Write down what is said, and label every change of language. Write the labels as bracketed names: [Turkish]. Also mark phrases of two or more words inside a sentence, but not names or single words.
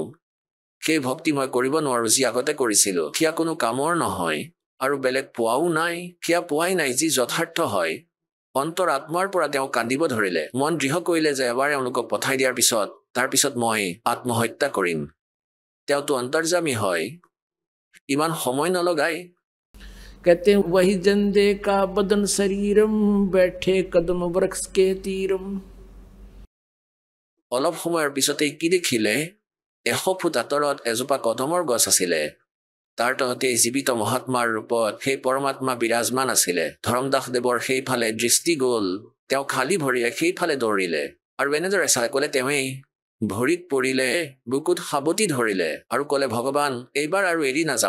[Assamese] সেই ভক্তি মই কৰিব নোৱাৰো যি আগতে কৰিছিলো, সেয়া কোনো কামৰ নহয়। আৰু বেলেগ পোৱাও নাই, সেয়া পোৱাই নাই যি যথাৰ্থ হয়। অন্তৰ আত্মাৰ পৰা তেওঁ কান্দিব ধৰিলে, মন দৃঢ় কৰিলে যে এবাৰ এওঁলোকক পঠাই দিয়াৰ পিছত তাৰপিছত মই আত্মহত্যা কৰিম। তেওঁতো অন্তৰ্যামী হয়, ইমান সময় নলগাই। [Hindi] कहते हैं वही जंदे का बदन शरीरम बैठे कदम वृक्ष के तीरम। [Assamese] অলপ সময়ৰ পিছতেই কি দেখিলে? 100 ফুট আঁতৰত এজোপা কদমৰ গছ আছিলে। তাৰ তহতে জীৱিত মহাত্মাৰ ৰূপত সেই পৰমাত্মা বিৰাজমান আছিলে। ধৰ্মদাসদেৱৰ সেইফালে দৃষ্টি গ'ল, তেওঁ খালী ভৰিৰে সেইফালে দৌৰিলে আৰু এনেদৰে চাই ক'লে, তেওঁৱেই ভৰিত পৰিলে, বুকুত সাৱটি ধৰিলে আৰু ক'লে, ভগৱান এইবাৰ আৰু এৰি নাযাব।